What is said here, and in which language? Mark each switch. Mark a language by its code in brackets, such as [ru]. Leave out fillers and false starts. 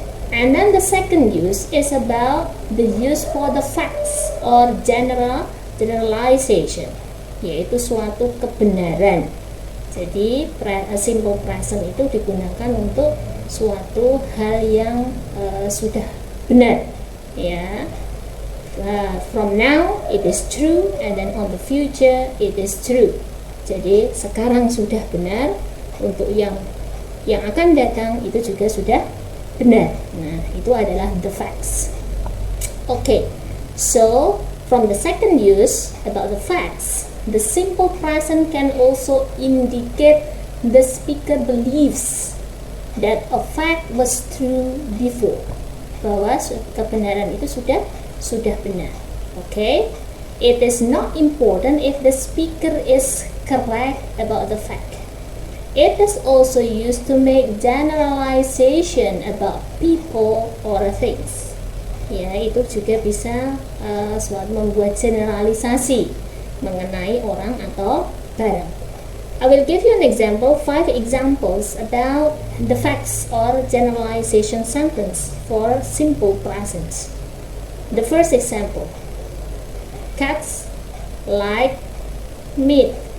[en] And then the second use is about the use for the facts or generalization, [id] yaitu suatu kebenaran. Jadi simple present itu digunakan untuk suatu hal yang sudah benar, ya. [en] From now it is true, and then on the future it is true. [id] Jadi sekarang sudah benar, untuk yang akan datang itu juga sudah benar. Nah, itu adalah the facts. [en] Okay, so from the second use about the facts, the simple present can also indicate the speaker believes that a fact was true before, [id] bahwa kebenaran itu sudah benar. [en] Okay, it is not important if the speaker is correct about the fact. It is also used to make generalization about people or things. [id] Ya, itu juga bisa membuat generalisasi mengenai orang atau barang. [en] I will give you an example, 5 examples about the facts or generalization sentence for simple present. The first example, cats like meat.